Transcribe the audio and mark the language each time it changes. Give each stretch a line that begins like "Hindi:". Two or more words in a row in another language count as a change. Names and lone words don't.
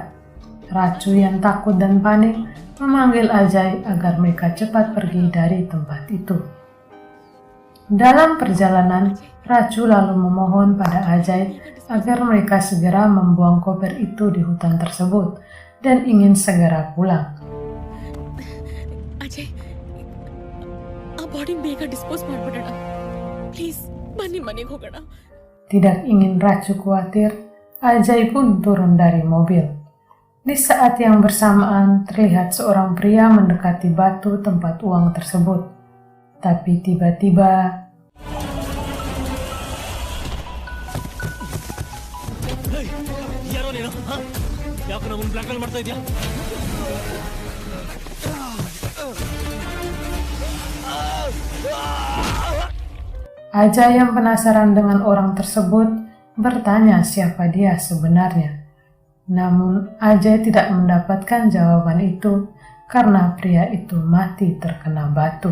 Indonesian: Racu yang takut dan panik memanggil Ajay agar mereka cepat pergi dari tempat itu. Dalam perjalanan, Racu lalu memohon pada Ajay agar mereka segera membuang koper itu di hutan tersebut dan ingin segera pulang.
Kannada: ಅಜಯ್, ಆ ಬಾಡಿ ಬೇಗ ಡಿಸ್ಪೋಸ್ ಮಾಡ್ಬಿಡೋಣ ಪ್ಲೀಸ್. ಬನ್ನಿ ಮನೆಗೆ ಹೋಗೋಣ.
Indonesian: Tidak ingin Racu khawatir, Ajay pun turun dari mobil. Di saat yang bersamaan, terlihat seorang pria mendekati batu tempat uang tersebut. Tapi tiba-tiba,
Kannada: ಯಾರೋ ನೀನು? ಯಾಕೆ ನಮ್ಮನ್ನು ಬ್ಲಾಕ್ ಮೇಲ್ ಮಾಡ್ತಾ ಇದೆಯಾ?
Indonesian: Ajay yang penasaran dengan orang tersebut bertanya siapa dia sebenarnya. Namun Ajay tidak mendapatkan jawaban itu karena pria itu mati terkena batu.